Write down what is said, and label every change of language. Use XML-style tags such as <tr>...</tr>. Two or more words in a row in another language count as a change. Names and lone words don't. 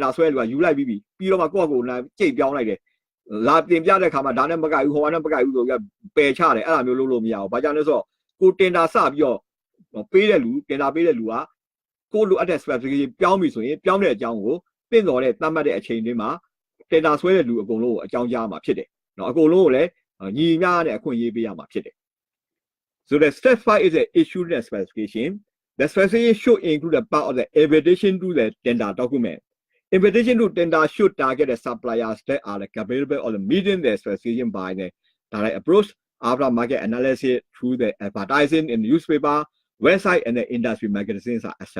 <my>တာဆွဲလူကယူလိုက်ပြီးတော့မှကိုယ့်ကိုလာကြိတ်ပြောင်းလိုက်တယ်လာတင်ပြတဲ့ခါမှာဒါနဲ့မကိုက်ဘူးဟိုကနဲ့မကိုက်ဘူးဆိုပြီးပယ်ချတယ်အဲ့လိုမျိုးလုပ်လို့မရဘူးဘာကြောင့်လဲဆိုတော့ကိုတင်တာစပြီးတော့ပေးတဲ့လူတင်တာပေးတဲ့လူကကိုလိုအပ်တဲ့ specification ပြောင်းပြီဆိုရင်ပြောင်းတဲ့အကြောင်းကိုသင့်တော်တဲ့သတ်မှတ်တဲ့အချိန်လေးမှာတင်တာဆွဲတဲ့လူအကုန်လုံးကိုအကြောင်းကြားမှာဖြစ်တယ်နော်အကုန်လုံးကိုလည်းညီမျှတဲ့အခွင့်အရေးပေးရမှာဖြစ်တယ်</my> <en>So the step 5 is the issue the specification. The specification should include a part of the invitation to the tender document. Invitation to tender should target the suppliers that are capable of meeting the specification by the direct approach after market analysis through the advertising in the newspaper, website, and the industry magazines, etc.</en>